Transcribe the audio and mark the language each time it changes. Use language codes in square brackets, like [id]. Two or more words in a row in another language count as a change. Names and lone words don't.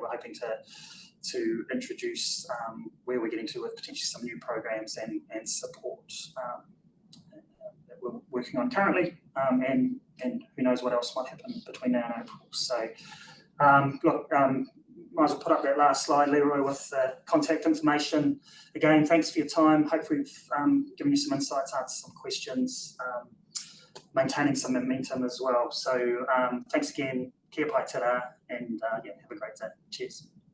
[en] We're hoping to introduce where we're getting to with potentially some new programs and support that we're working on currently, and who knows what else might happen between now and April. So look, might as well put up that last slide, Leroy, with contact information. Again, thanks for your time. Hopefully we've given you some insights, answered some questions, maintaining some momentum as well. So thanks again, [mi] kia pai te rā, [en] and yeah, have a great day. Cheers.